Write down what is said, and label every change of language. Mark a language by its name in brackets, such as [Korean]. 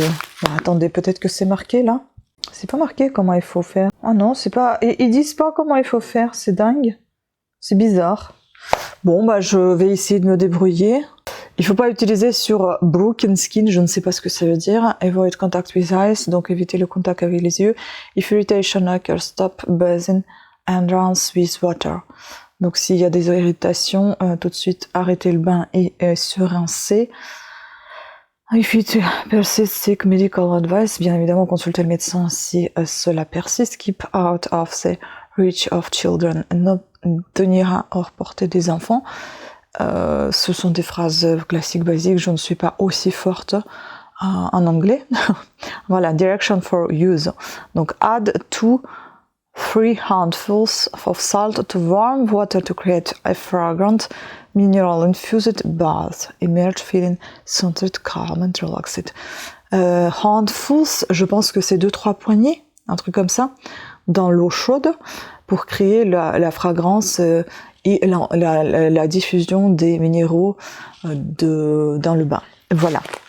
[French] Bon, attendez, peut-être que c'est marqué là. C'est pas marqué comment il faut faire. Ah non, c'est pas... Ils disent pas comment il faut faire, c'est dingue. C'est bizarre. Bon, bah je vais essayer de me débrouiller. Il faut pas utiliser sur [English] broken skin, [French] je ne sais pas ce que ça veut dire. [English] Avoid contact with eyes, [French] donc éviter le contact avec les yeux. [English] If irritation occurs, stop bathing and rinse with water. [French] Donc s'il y a des irritations, tout de suite arrêter le bain et se rincer. [English] If it persists, seek medical advice. [French] Bien évidemment, consulter le médecin si cela persiste. [English] Keep out of the reach of children. [French] Ne tenir hors portée des enfants. Ce sont des phrases classiques, basiques. Je ne suis pas aussi forte en anglais. [English] Voilà, direction for use. Donc, add 3 handfuls of salt to warm water to create a fragrant mineral-infused bath. Emerge feeling centered, calm and relaxed. [French] Handfuls, je pense que c'est 2-3 poignées, un truc comme ça, dans l'eau chaude pour créer la fragrance et la diffusion des minéraux dans le bain. Voilà.